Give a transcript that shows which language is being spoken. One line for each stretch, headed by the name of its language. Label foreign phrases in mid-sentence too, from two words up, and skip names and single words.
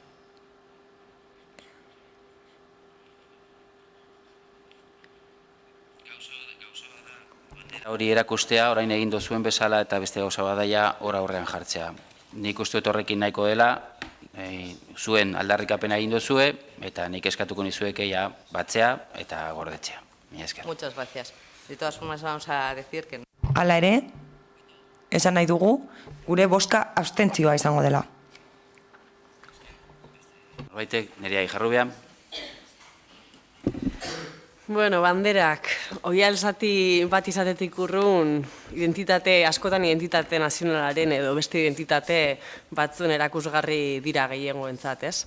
Basque: Hori erakustea, orain egin dozuen bezala eta beste gauza badaia hor aurrean jartzea. Nik uste dut horrekin nahiko dela, zuen aldarrikapena egin dozue, eta nik eskatuko nizueke ja batzea eta gordetzea. Mila esker.
Spanish: Muchas gracias. De todas formas, vamos a decir que...
Basque: Hala ere, esan nahi dugu, gure bozka abstentzioa izango dela. Norbaitek, Nerea Ijarrubia. Bueno, banderak, oial zati bat izatetik urrun, askotan identitate nazionalaren edo beste identitate batzuen erakusgarri dira gehiengoentzat, ez?